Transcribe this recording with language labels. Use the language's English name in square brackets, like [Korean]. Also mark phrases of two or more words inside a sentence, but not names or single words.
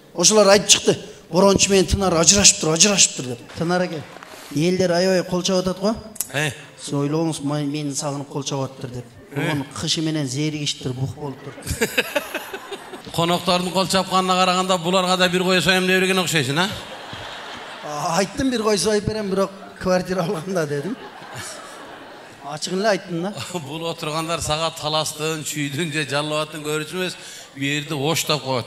[Kyrgyz] Ошолар айтып чыкты. Борончу менен Тынар ажырашыптыр деп. Тынар эке. Элдер аябай кол чабып атат го. Сиз ойлоңуз, мени сагынып кол чабып атыптыр деп. Onun kışı menen zerigiştir, buh boluptur. Konoktorдун кол чапканына караганда буларга да бир кой союм деп берген окшойсуң, а? Айттым, бир кой союп берем, бирок квартира алганда дедим. Ачыгын эле айттым да. Бул отургандар сага таластын, чүйдүн же жалбаттын көрүүчү эмес, бу жерди оштоп коет.